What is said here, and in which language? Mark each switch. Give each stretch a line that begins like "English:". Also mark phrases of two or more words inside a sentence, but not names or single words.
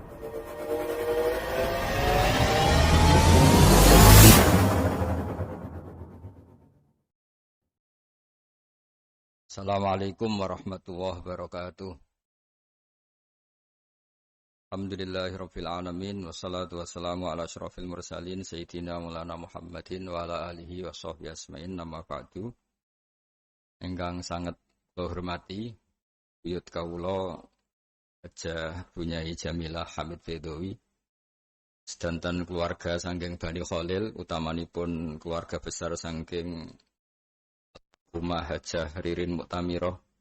Arabic: السلام عليكم ورحمة الله وبركاته. الحمد لله رب العالمين والصلاة والسلام على أشرف المرسلين سيدنا مولانا محمد وعلى آله وصحبه أجمعين أما بعد.
Javanese: Ingkang sanget kula hormati buyut kawula Hajah Bunyai Jamilah Hamid Bedowi sedanten keluarga saking Bani Khalil utamanipun keluarga besar saking Rumah Hajah Ririn Muktamirah.